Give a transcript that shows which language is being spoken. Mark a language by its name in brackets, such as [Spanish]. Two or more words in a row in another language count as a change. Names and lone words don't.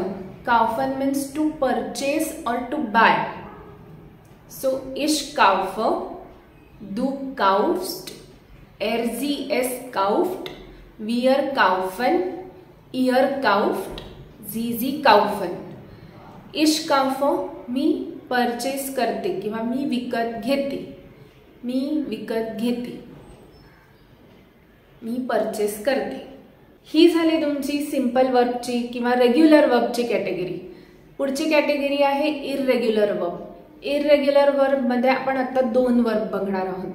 [English] काउफन means to purchase और to buy. [German] सो ich kauf, du kaufst, sie es kauft, wir kaufen, ihr kauft, sie kaufen. Ich kaufe [Marathi] मी परचेस करते किंवा मी विकत घेते. मी विकत घेते, मी परचेस करते. ही झाली तुमची सिंपल वर्बची किंवा रेग्युलर वर्बची कॅटेगरी. पुढची कॅटेगरी आहे [English] irregular verb. irregular verb [Marathi] मध्ये आपण आता 2 वर्ब बघणार आहोत.